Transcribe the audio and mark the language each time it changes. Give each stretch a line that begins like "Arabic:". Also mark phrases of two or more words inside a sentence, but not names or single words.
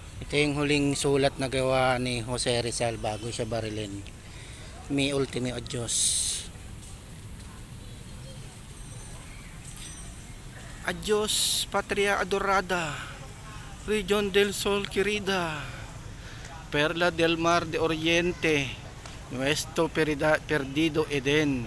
Filipino: Ito yung huling sulat na gawa ni Jose Rizal bago siya barilin.
Spanish: Mi ultime adios. Adios, patria adorada, Region del Sol querida, Perla del Mar de Oriente, nuestro perdido Eden.